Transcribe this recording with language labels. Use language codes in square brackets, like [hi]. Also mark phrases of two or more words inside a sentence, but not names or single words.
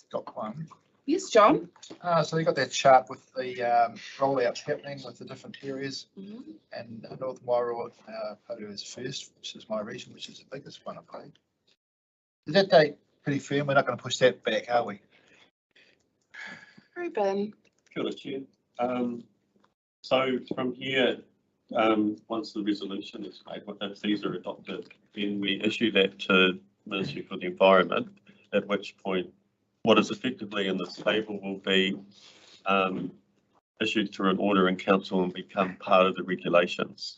[en] Got one. Yes, John? So you got that chart with the rollouts happening with the different areas, Mhm. and Northern Wairua, Potu is first, which is my region, which is the biggest one, I believe. Is that date pretty firm? We're not going to push that back, are we? Ruben? [mi] Kia ora, [en] Chair. So from here, once the resolution is made, if these are adopted, then we issue that to Ministry for the Environment, at which point what is effectively in this table will be issued through an order in council and become part of the regulations.